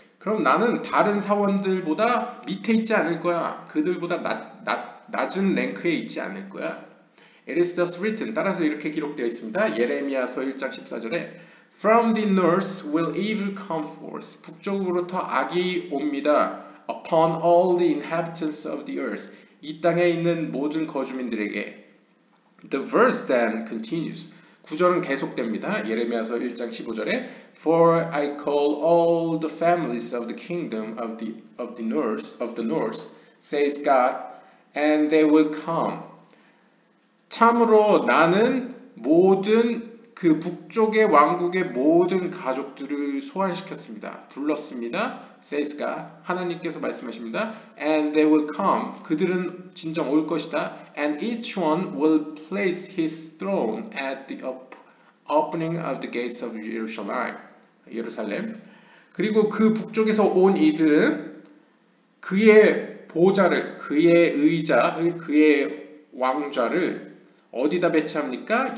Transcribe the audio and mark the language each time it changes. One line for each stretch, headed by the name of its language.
Korean: 그럼 나는 다른 사원들보다 밑에 있지 않을 거야. 그들보다 낮은 랭크에 있지 않을 거야.
English: It is thus written.
Korean: 따라서 이렇게 기록되어 있습니다. 예레미야서 1장 14절에
English: From the north will evil come forth.
Korean: 북쪽으로부터 악이 옵니다.
English: Upon all the inhabitants of the earth.
Korean: 이 땅에 있는 모든 거주민들에게.
English: The verse then continues.
Korean: 구절은 계속됩니다. 예레미야서 1장 15절에
English: For I call all the families of the kingdom of the north, says God, and they will come.
Korean: 참으로 나는 모든 그 북쪽의 왕국의 모든 가족들을 소환시켰습니다. 불렀습니다.
English: says God.
Korean: 하나님께서 말씀하십니다.
English: And they will come.
Korean: 그들은 진정 올 것이다.
English: And each one will place his throne at the opening of the gates of 예루살렘.
Korean: 그리고 그 북쪽에서 온 이들은 그의 보좌를, 그의 의자, 그의 왕좌를 어디다 배치합니까?